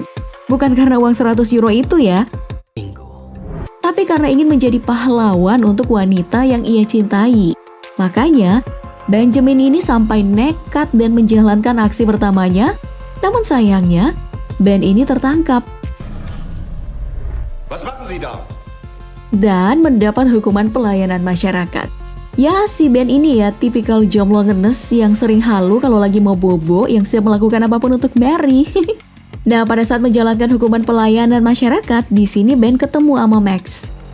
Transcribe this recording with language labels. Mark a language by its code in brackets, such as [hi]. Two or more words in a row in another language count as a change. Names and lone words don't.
[id] Bukan karena uang 100 euro itu ya, tapi karena ingin menjadi pahlawan untuk wanita yang ia cintai. Makanya, Benjamin ini sampai nekat dan menjalankan aksi pertamanya, namun sayangnya, Ben ini tertangkap. [de] Was machen Sie da? [id] Dan mendapat hukuman pelayanan masyarakat. Ya, si Ben ini ya tipikal jomblo ngenes yang sering halu kalau lagi mau bobo yang siap melakukan apapun untuk Mary. Nah, pada saat menjalankan hukuman pelayanan masyarakat, di sini Ben ketemu sama Max.